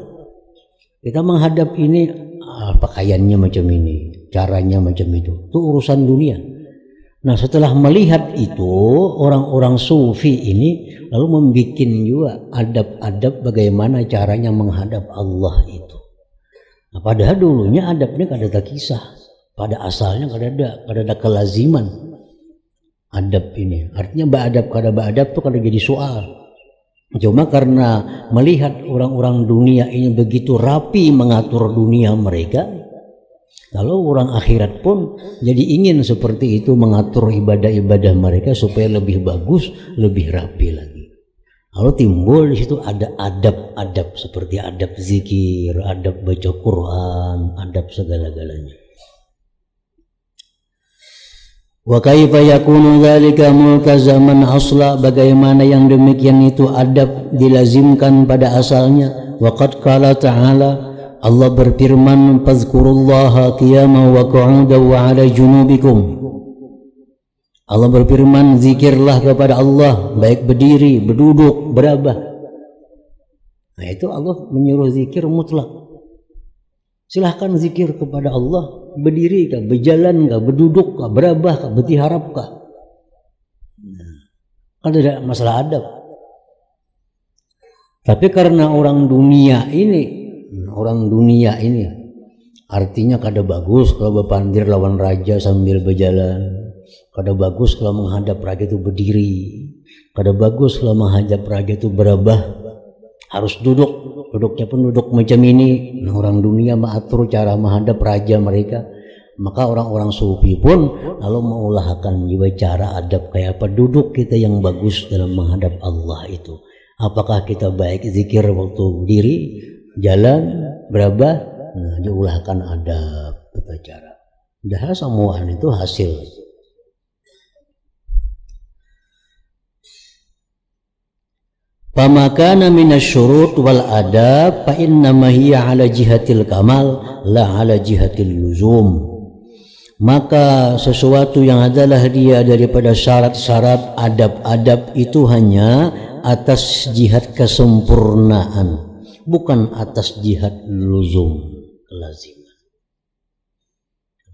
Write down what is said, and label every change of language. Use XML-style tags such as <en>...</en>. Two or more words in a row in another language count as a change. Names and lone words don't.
<id>Kita menghadap ini, pakaiannya macam ini, caranya macam itu. Itu urusan dunia. Nah, setelah melihat itu, orang-orang sufi ini lalu membuat juga adab-adab bagaimana caranya menghadap Allah itu.</id> <bjn>Nah, padahal dulunya adabnya kada kisah. Pada asalnya kada ada kelaziman adab ini. Artinya ba'adab kada ba'adab itu kada jadi soal.</bjn> <id>Cuma karena melihat orang-orang dunia ini begitu rapi mengatur dunia mereka, lalu orang akhirat pun jadi ingin seperti itu mengatur ibadah-ibadah mereka supaya lebih bagus, lebih rapi lagi. Lalu timbul di situ ada adab-adab seperti adab zikir, adab baca Quran, adab segala-galanya.</id> <ar>وكيف يكون ذلك ملتزما أصلا,</ar> <id>bagaimana yang demikian itu adab dilazimkan pada asalnya.</id> <ar>وقد قال تعالى,</ar> <id>Allah berfirman,</id> <ar>فاذكروا الله قياما وقعودا وعلى جنوبكم.</ar> <id>Allah berfirman, zikirlah kepada Allah baik berdiri, berduduk, berabah. Nah, itu Allah menyuruh zikir mutlak. Silahkan zikir kepada Allah, berdiri kah, berjalan kah, berduduk kah, berabah kah, bertiharap kah.</id> <bjn>Kan tidak masalah adab. Tapi karena orang dunia ini artinya kada bagus kalau berpandir lawan raja sambil berjalan, kada bagus kalau menghadap raja itu berdiri, kada bagus kalau menghadap raja itu berabah, harus duduknya pun duduk macam ini. Nah, orang dunia mengatur cara menghadap raja mereka, maka orang-orang sufi pun lalu mengulahkan juga cara adab kayak apa duduk kita yang bagus dalam menghadap Allah itu.</bjn> <id>Apakah kita baik zikir waktu berdiri, jalan, berabah,</id> <bjn>nah diulahkan adab tata cara. Dah semuaan itu hasil.</bjn> <ar>فما كان من الشروط والآداب فإنما هي على جهة الكمال لا على جهة اللزوم.</ar> <id>Maka sesuatu yang adalah dia daripada syarat-syarat adab-adab itu hanya atas jihad kesempurnaan, bukan atas jihad luzum, kelaziman.</id>